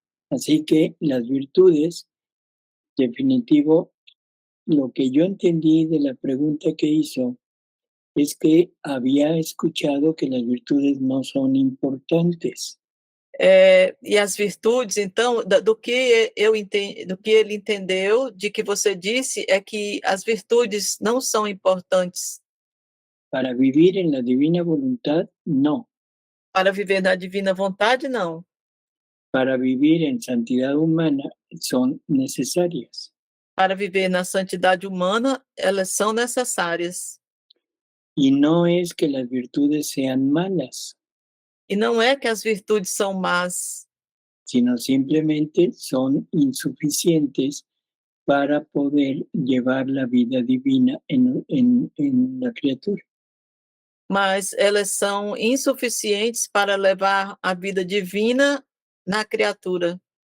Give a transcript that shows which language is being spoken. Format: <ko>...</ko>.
<es>Así que las virtudes, definitivo, lo que yo entendí de la pregunta que hizo es que había escuchado que las virtudes no son importantes.</es> <pt>E as virtudes, então, do que ele entendeu, de que você disse, é que as virtudes não são importantes.</pt> <es>Para vivir en la divina voluntad, no.</es> <pt>Para viver na divina vontade, não.</pt> <es>Para vivir en santidad humana, son necesarias.</es> <pt>Para viver na santidade humana, elas são necessárias.</pt> <es>Y no es que las virtudes sean malas.</es> <pt>E não é que as virtudes são más,</pt> <es>sino simplemente son insuficientes para poder llevar la vida divina en la criatura.</es> <pt>mas elas são insuficientes para levar a vida divina na criatura.</pt>